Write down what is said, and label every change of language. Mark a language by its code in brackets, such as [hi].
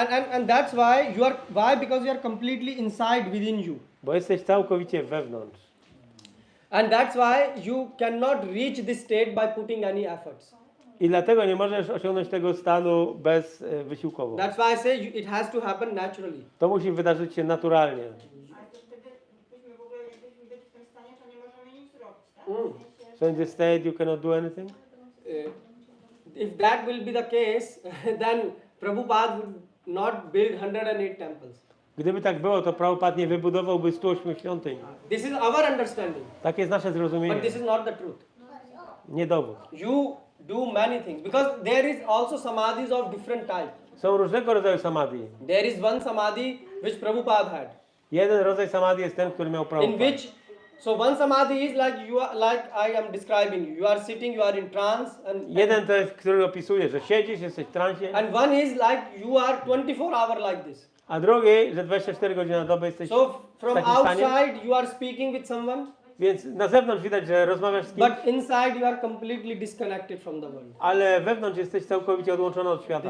[en] And that's why because you are completely inside within you. [pl] Bo jesteś całkowicie wewnątrz. [en] And that's why you cannot reach this state by putting any efforts. [pl] I dlatego nie możesz osiągnąć tego stanu wysiłkowo. [en] That's why I say it has to happen naturally. [pl] To musi wydarzyć się naturalnie. Ale to wtedy, byśmy w ogóle, jakbyśmy byli w tym stanie, to nie możemy nic zrobić, tak? [en] So in this state you cannot do anything? If that will be the case, then Prabhupada would not build 108 temples. [pl] Gdyby tak było, to Prabhupada nie wybudowałby 108 świątyń. [en] This is our understanding, [pl] Tak jest nasze zrozumienie, [en] but this is not the truth. [pl] nie dowód. [en] You do many things because there is also samadhis of different types. [pl] Są różnego rodzaju samadhi. [en] There is one samadhi which Prabhupada had, [pl] Jeden rodzaj samadhi jest ten, który miał [en] in [pl] Prabhupada. [en] which so one samadhi is like you are, like I am describing you. You are sitting, you are in trance, [pl] Jeden to jest, który opisuje, że siedzisz, jesteś w transie, [en] and one is like you are 24 hours like this. [pl] a drugi, że 24 godziny na dobę jesteś [en] So from [pl] w takim stanie. [en] outside you are speaking with someone, [pl] Więc na zewnątrz widać, że rozmawiasz z kimś, [en] but inside you are completely disconnected from the world. [pl] ale wewnątrz jesteś całkowicie odłączony od świata.